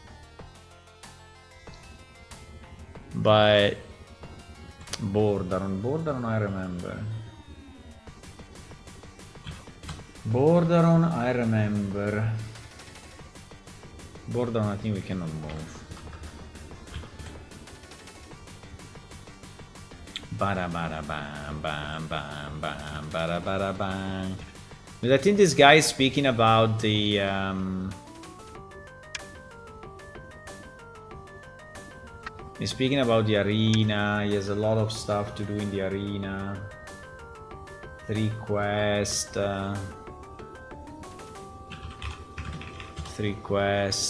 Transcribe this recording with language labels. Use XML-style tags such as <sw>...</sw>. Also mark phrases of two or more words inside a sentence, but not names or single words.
<en>But Borderon, I remember. Borderon, I think we cannot move. Bada bada bam bam bam bam bada bada bang. But I think this guy is speaking about the he's speaking about the arena. He has a lot of stuff to do in the arena. 3 quests. 3 quests.</en>